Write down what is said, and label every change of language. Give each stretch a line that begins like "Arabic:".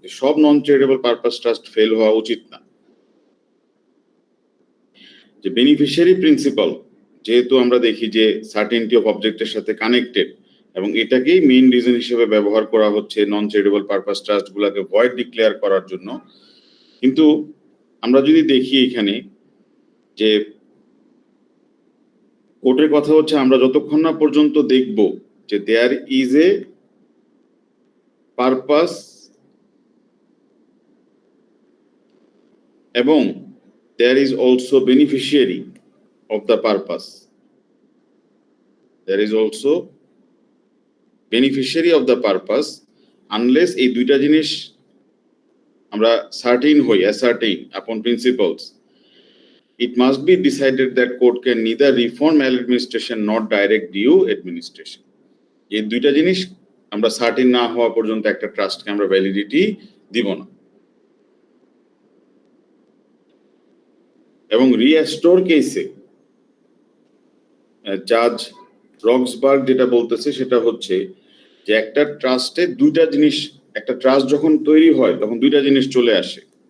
Bangla: সব নন charitable purpose trust fail হওয়া উচিত না। যে বেনিফিশিয়ারি প্রিন্সিপাল, যেহেতু আমরা দেখি যে সার্টেনটি অফ অবজেক্টের সাথে কানেক্টেড, এবং এটাকেই মেইন রিজন হিসেবে ব্যবহার করা হচ্ছে নন চ্যারিটেবল পারপাস ট্রাস্ট গুলাকে ভয়েড ডিক্লেয়ার করার জন্য। কিন্তু আমরা যদি দেখি এখানে যে কোর্টের কথা হচ্ছে, আমরা যতক্ষণ না পর্যন্ত দেখব যে দেয়ার ইজ এ পারপাস এবং
English: there is also beneficiary of the purpose, there is also beneficiary of the purpose, unless
Bangla: এই দুইটা জিনিস আমরা
English: ascertain upon principles, it must be decided that court can neither reform maladministration nor direct due administration.
Bangla: এই দুইটা জিনিস আমরা certain না হওয়া পর্যন্ত একটা ট্রাস্টকে আমরা ভ্যালিডিটি দিব না। এবং রিঅ্যাস্টোর কেসে জাজ রক্সবার্গ যেটা বলতেছে সেটা হচ্ছে যে একটা ট্রাস্টে দুইটা জিনিস, একটা ট্রাস্ট যখন তৈরি হয় তখন দুইটা জিনিস চলে আসে।